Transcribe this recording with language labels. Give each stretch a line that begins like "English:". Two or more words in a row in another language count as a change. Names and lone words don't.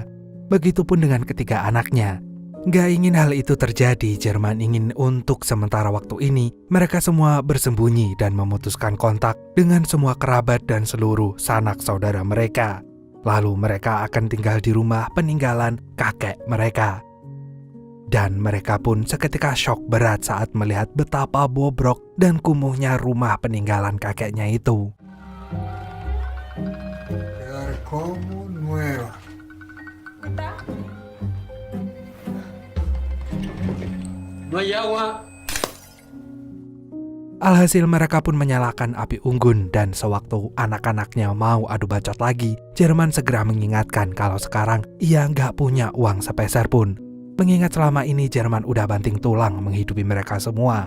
Indonesian: Begitupun dengan ketiga anaknya. Gak ingin hal itu terjadi, Jerman ingin untuk sementara waktu ini mereka semua bersembunyi dan memutuskan kontak dengan semua kerabat dan seluruh sanak saudara mereka. Lalu mereka akan tinggal di rumah peninggalan kakek mereka. Dan mereka pun seketika shock berat saat melihat betapa bobrok dan kumuhnya rumah peninggalan kakeknya itu.
Spanish: No hay agua.
Indonesian: Alhasil mereka pun menyalakan api unggun dan sewaktu anak-anaknya mau adu bacot lagi, Jerman segera mengingatkan kalau sekarang ia nggak punya uang sepeser pun. Mengingat selama ini Jerman udah banting tulang menghidupi mereka semua.